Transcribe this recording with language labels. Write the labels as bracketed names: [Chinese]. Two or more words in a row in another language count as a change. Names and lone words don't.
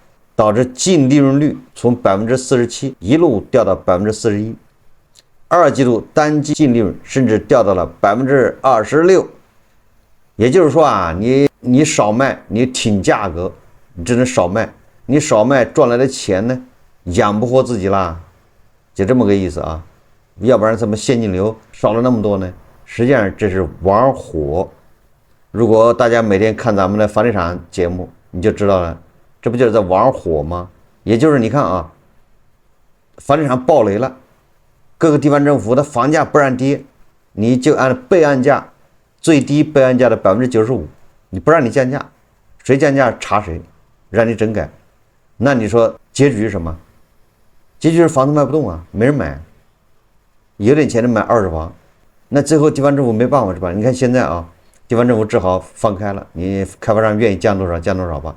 [Chinese] 導致淨利潤率從47%一路掉到41%，二季度單季淨利潤甚至掉到了26%。也就是說啊，你少賣，你挺價格，你只能少賣，你少賣賺來的錢呢，養不活自己啦，就這麼個意思啊。要不然怎麼現金流少了那麼多呢？實際上這是玩火。如果大家每天看咱们的房地產節目，你就知道了，這不就是在玩火嗎？也就是你看啊，房地產暴雷了，各個地方政府的房價不讓跌，你就按備案價最低備案價的95%，你不讓你降價，誰降價查誰，讓你整改。那你說結局是什麼？結局是房子賣不動啊，沒人買，有點錢的買二手房，那最後地方政府沒辦法是吧？你看現在啊，地方政府只好放開了，你開發商願意降多少降多少吧。